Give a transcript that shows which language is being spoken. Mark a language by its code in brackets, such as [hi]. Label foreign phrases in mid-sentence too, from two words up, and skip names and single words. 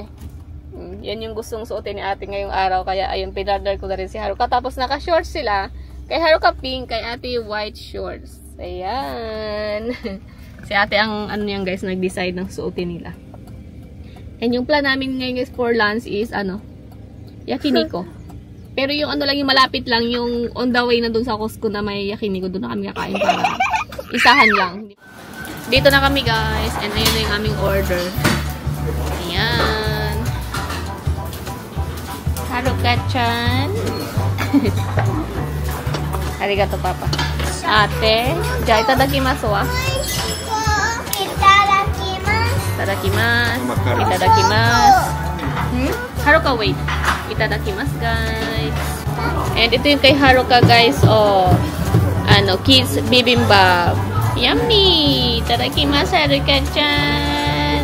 [tl] Yan yung gustong suotin ni ate ngayong araw. Kaya ayun, pinarder ko na rin si Haruka. Tapos naka-shorts sila. Kay Haruka pink, kay ate [en] white shorts. [tl] Ayan. Si ate ang yan guys, nag-decide ng suotin nila. And yung plan namin ngayon guys [en] for lunch [tl] is yakiniko. Pero yung lang yung malapit lang, yung [en] on the way [tl] na dun sa Costco na may yakiniko, dun na kami kakain para isahan lang. Dito na kami guys. And ayun na yung aming order. Ayan. [ja] ハルカちゃん。ありがとう、パパ. Ate, じゃ いただきます わ。いただきます. いただきます。ハルカ, wait. いただきます, guys. [tl] And ito yung kay Haruka, guys. [en] Kids bibimbap. Yummy! [ja] いただきます、ハルカちゃん.